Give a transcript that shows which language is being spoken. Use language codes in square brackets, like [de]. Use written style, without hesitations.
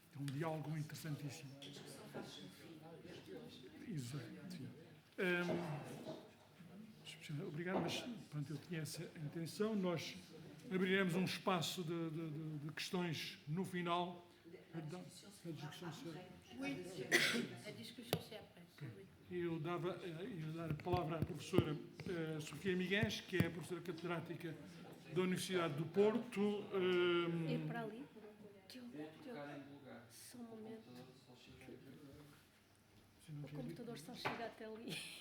[pt] É um diálogo interessantíssimo. Exato. Obrigado, mas pronto, eu tinha essa intenção. Nós abriremos um espaço de questões no final. Perdão, a discussão será. [fr] Oui, la discussion c'est après. Oui. [pt] Eu ia dar a palavra à professora Sofia Miguens, que é a professora catedrática da Universidade do Porto. Ir para ali? Diogo, só um momento. O computador só chega até ali.